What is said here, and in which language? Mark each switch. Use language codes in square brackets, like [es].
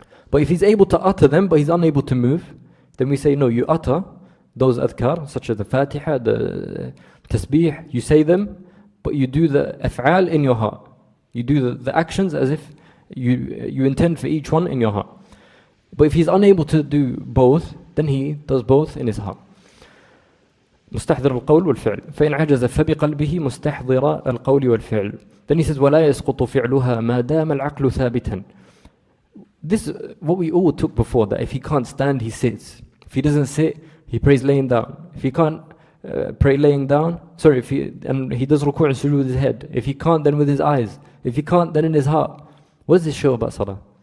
[en] But if he's able to utter them, but he's unable to move, then we say, no, you utter those adhkar, such as the Fatiha, the tasbih, you say them, but you do the af'al in your heart. You do the actions as if you intend for each one in your heart. But if he's unable to do both, then he does both in his heart. [ar] مستحضر القول والفعل فإن عجز فبقلبه مستحضر القول والفعل. [en] Then he says [ar] ولا يسقط فعلها ما دام العقل ثابتا. [en] This is what we all took before, that if he can't stand, he sits. If he doesn't sit, he prays laying down. If he can't pray laying down, and he does ruku' and sujood with his head. If he can't, then with his eyes. If he can't, then in his heart. What does this show about salah?